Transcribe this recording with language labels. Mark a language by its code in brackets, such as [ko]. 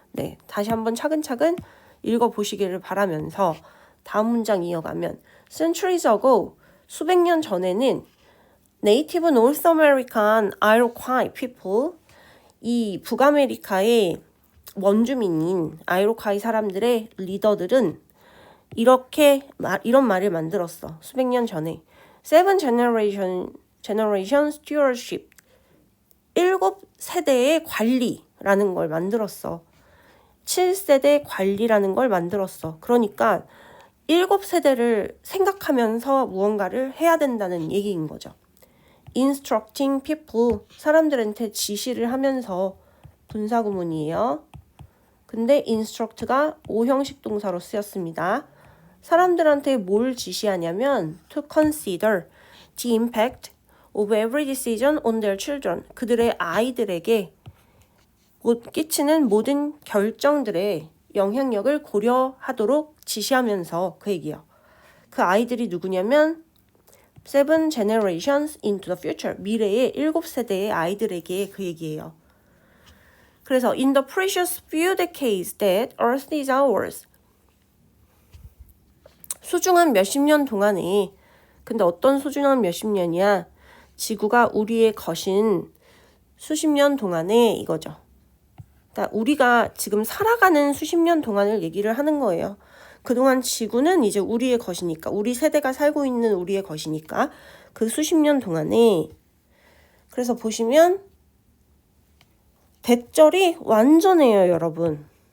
[ko] 네, 다시 한번 차근차근 읽어보시기를 바라면서 다음 문장 이어가면 [en] Centuries ago, [ko] 수백 년 전에는 [en] Native North American Iroquois people, [ko] 이 북아메리카의 원주민인 아이로카이 사람들의 리더들은 이런 말을 만들었어. 수백 년 전에. [en] Seven generation stewardship. [ko] 7세대의 관리라는 걸 만들었어. 7세대 관리라는 걸 만들었어. 그러니까 7세대를 생각하면서 무언가를 해야 된다는 얘기인 거죠. [en] Instructing people. [ko] 사람들한테 지시를 하면서 분사구문이에요. 근데 instruct가 5형식 동사로 쓰였습니다. 사람들한테 뭘 지시하냐면 [en] to consider the impact of every decision on their children. [ko] 그들의 아이들에게 끼치는 모든 결정들의 영향력을 고려하도록 지시하면서 그 얘기예요. 그 아이들이 누구냐면 [en] seven generations into the future. [ko] 미래의 7세대의 아이들에게 그 얘기예요. 그래서 [en] in the precious few decades that Earth is ours. [ko] 소중한 몇십 년 동안에, 근데 어떤 소중한 몇십 년이야? 지구가 우리의 것인 수십 년 동안에 이거죠. 그러니까 우리가 지금 살아가는 수십 년 동안을 얘기를 하는 거예요. 그동안 지구는 이제 우리의 것이니까, 우리 세대가 살고 있는 우리의 것이니까 그 수십 년 동안에, 그래서 보시면 대절이 완전해요, 여러분.